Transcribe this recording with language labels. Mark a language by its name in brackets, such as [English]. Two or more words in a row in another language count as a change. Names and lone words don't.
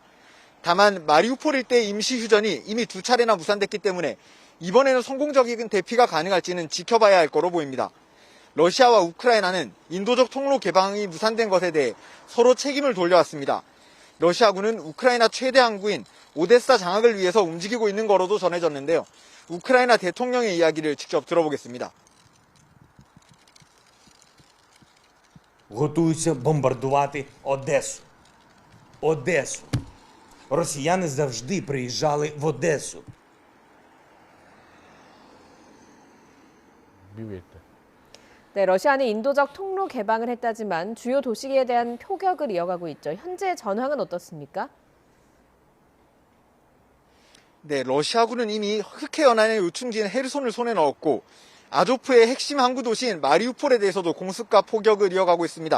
[Korean] 다만 마리우폴 일대 임시 휴전이 이미 2차례나 무산됐기 때문에 이번에는 성공적인 대피가 가능할지는 지켜봐야 할 거로 보입니다. 러시아와 우크라이나는 인도적 통로 개방이 무산된 것에 대해 서로 책임을 돌려왔습니다. 러시아군은 우크라이나 최대 항구인 오데사 장악을 위해서 움직이고 있는 거로도 전해졌는데요. 우크라이나 대통령의 이야기를 직접 들어보겠습니다. [Ukrainian] Готуються бомбардувати Одесу. Одесу. Росіяни завжди приїжджали в Одесу. [Korean] 미국에 있대. 네, 러시아는 인도적 통로 개방을 했다지만 주요 도시에 대한 포격을 이어가고 있죠. 현재 전황은 어떻습니까? 네, 러시아군은 이미 흑해 연안의 요충지인 헤르손을 손에 넣었고 아조프의 핵심 항구 도시인 마리우폴에 대해서도 공습과 포격을 이어가고 있습니다.